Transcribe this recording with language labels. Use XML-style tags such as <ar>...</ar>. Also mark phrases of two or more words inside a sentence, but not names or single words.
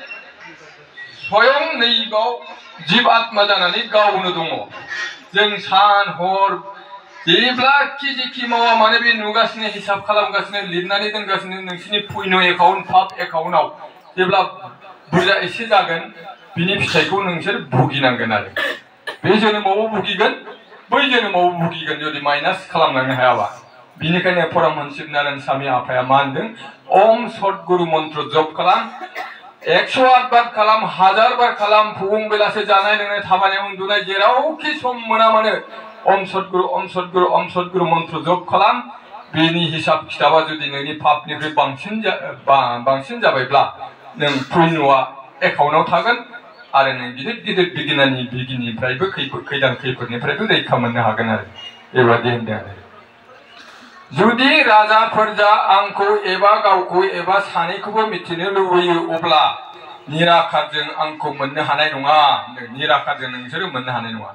<brx>स्वयं नैबाव जिब आत्मा जानानै गावनो दङ जों सान हर जेब्लाखि मावा माने बे नुगासिनो हिसाब खालामगासिनो लिरनानै दोनगासिनो नोंसिनि पुण्य एकाउन्ट पाप एकाउन्टआव जेब्ला बुरजा एसे जागोन बिनि फिथाइखौ नोंसोर भुगिनांगोन आरो बे जोनोमावबो भुगिगोन बै जोनोमावबो भुगिगोन जुदि माइनास खालामलांनो हायाबा बिनिखायनो परमहंस शिवनारायण स्वामी आफाया मा होनदों ओम सद्गुरु मन्त्र जप खालाम 108 बार खालाम 1000 बार खालाम फुं बेलासे जानाय लोंनाय थाबायनाय उन्दुनाय जेरावखि सम मोना मानो ओम सद्गुरु मन्त्र जप खालाम बेनि हिसाब खिथाबा जुदि नोंनि पापनिफ्राय बांसिन जाबायब्ला नों पुण्यआ एकाउन्टआव थागोन आरो नों गिदिर बिगिनिफ्रायबो खैफोदनिफ्रायबो रैखा मोननो हागोन आरो बेबादि होनदों आरो जुदि राजाफोरजा आंखौ एबा गावखौ एबा सानैखौबो मिथिनो लुबैयो अब्ला निराकारजों आंखौ मोननो हानाय नङा निराकारजों नोंसोरो मोननो हानाय नङा</brx>